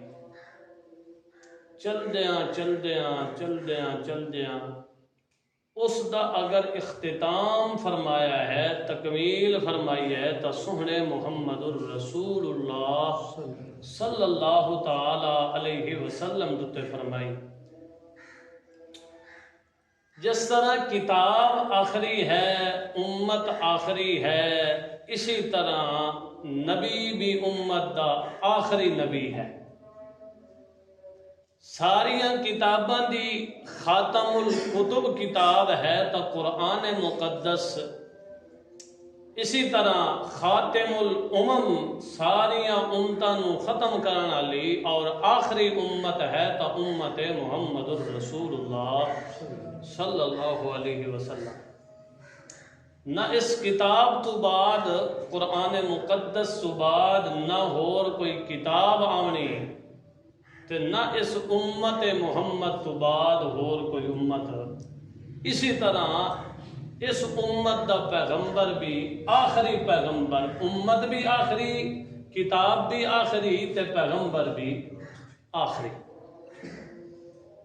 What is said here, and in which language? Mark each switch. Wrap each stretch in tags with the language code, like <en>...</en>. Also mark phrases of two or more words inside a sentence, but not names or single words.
<pa>چلدیاں اس دا اگر اختتام فرمایا ہے، تکمیل فرمائی ہے، تو سہنے محمد الرسول اللہ</pa> <ar>صلی اللہ تعالی علیہ وسلم</ar> <pa>دوتے فرمائی۔</pa> <ur>جس طرح کتاب آخری ہے، امت آخری ہے،</ur> <pa>اسی طرح نبی بھی امت دا آخری نبی ہے۔ ساریاں کتاباں دی</pa> <ar>خاتم الکتب</ar> <pa>کتاب ہے تو قرآن مقدس، اسی طرح</pa> <ar>خاتم الامم</ar> <pa>ساریاں امتاں نو ختم کرن والی اور آخری امت ہے تو امت محمد الرسول اللہ</pa> <ar>صلی اللہ علیہ وسلم۔</ar> <pa>نہ اس کتاب تو بعد، قرآن مقدس تو بعد نہ اور کوئی کتاب آونی، تے نہ اس امت محمد تو بعد اور کوئی امت۔ اسی طرح اس امت دا پیغمبر بھی آخری پیغمبر، امت بھی آخری، کتاب بھی آخری تے پیغمبر بھی آخری۔</pa>